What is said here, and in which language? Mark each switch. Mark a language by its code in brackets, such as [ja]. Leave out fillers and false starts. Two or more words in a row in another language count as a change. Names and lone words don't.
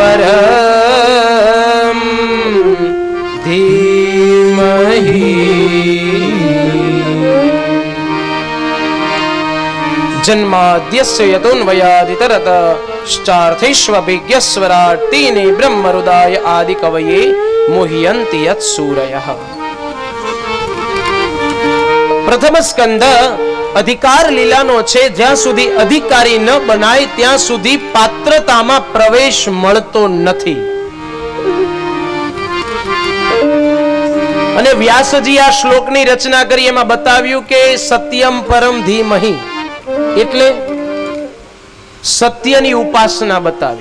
[sa] परं धीमहि जन्माद्यस्य यतोन्वयादितरत श्चार्थेष्वभिज्ञस्वराट् तेने ब्रह्महृदाय आदि कवये मुह्यन्ति यत् सूरयः। [gu] પ્રથમ સ્કંદ અધિકાર લીલાનો છે। જ્યાં સુધી અધિકારી ન બનાય ત્યાં સુધી પાત્રતામાં પ્રવેશ મળતો નથી। અને વ્યાસજી આ શ્લોકની રચના કરી એમાં બતાવ્યું કે સત્યમ પરમ ધીમહિ એટલે સત્યની ઉપાસના બતાવી।